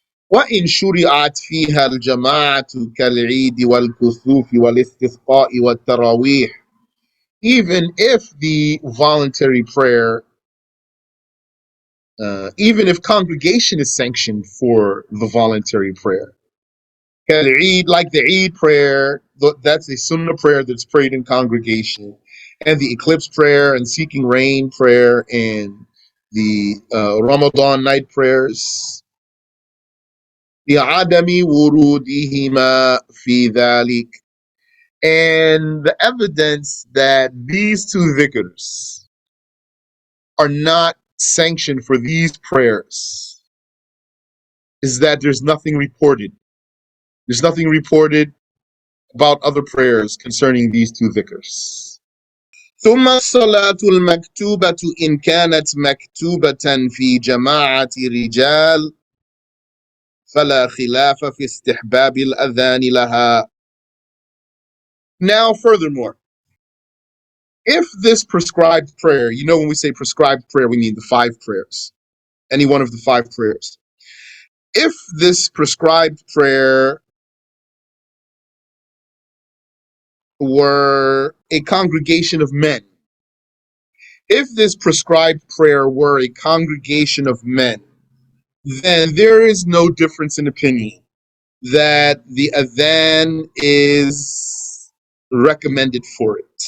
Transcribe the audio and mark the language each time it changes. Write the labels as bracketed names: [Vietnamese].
[Arabic] وإن شرعت فيها الجماعة كالعيد والكسوف والاستسقاء والتراويح. [English] Even if the voluntary prayer, even if congregation is sanctioned for the voluntary prayer, like the Eid prayer, that's a sunnah prayer that's prayed in congregation, and the eclipse prayer and seeking rain prayer and the Ramadan night prayers. [Arabic] لعدم ورودهما في ذلك. [English] And the evidence that these two dhikrs are not sanctioned for these prayers is that there's nothing reported. There's nothing reported about other prayers concerning these two dhikrs. [Arabic] ثم الصلاة المكتوبة إن كانت مكتوبة في جماعة رجال فلا خلاف في استحباب الأذان لها. [English] Now, furthermore, if this prescribed prayer, when we say prescribed prayer, we mean the five prayers, any one of the five prayers. If this prescribed prayer were a congregation of men, if this prescribed prayer were a congregation of men, then there is no difference in opinion that the adhan is recommended for it.